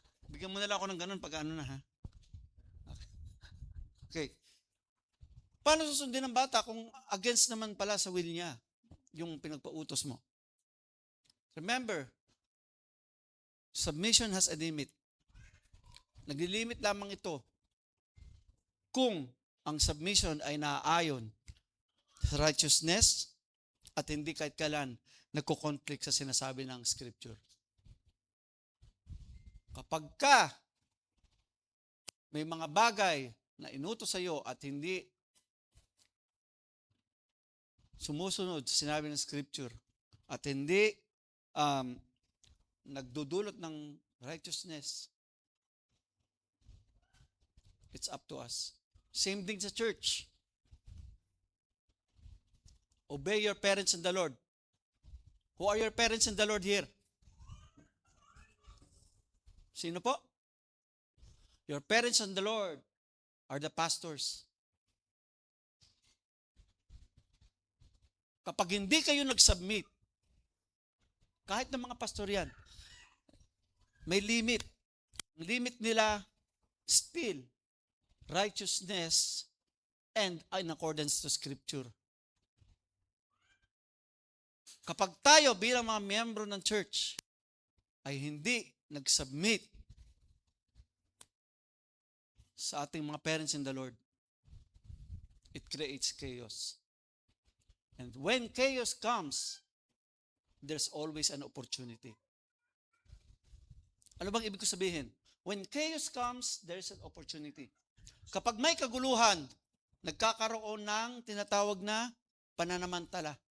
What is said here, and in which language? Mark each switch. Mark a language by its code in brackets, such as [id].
[tl] Bigyan mo na lang ako ng ganun pag ano na ha. Okay. Paano susundin ng bata kung against naman pala sa will niya yung pinagpautos mo? [en] Remember, submission has a limit. [tl] Naglilimit lamang ito kung ang submission ay naaayon sa righteousness at hindi kahit kailan nagko-conflict sa sinasabi ng Scripture. Kapag ka may mga bagay na inutos sa iyo at hindi sumusunod sa sinabi ng Scripture at hindi nagdudulot ng righteousness, [en] it's up to us. Same thing sa church. Obey your parents in the Lord. Who are your parents in the Lord here? [tl] Sino po? [en] Your parents in the Lord are the pastors. [tl] Kapag hindi kayo nag-submit, Kahit ng mga pastor yan, may limit. Ang limit nila, [en] still, righteousness and in accordance to Scripture. [tl] Kapag tayo bilang mga miyembro ng church ay hindi nag-submit sa ating mga parents in the Lord, [en] it creates chaos. And when chaos comes, there's always an opportunity. [tl] Ano bang ibig ko sabihin? [en] When chaos comes, there's an opportunity. [tl] Kapag may kaguluhan, nagkakaroon ng tinatawag na pananamantala.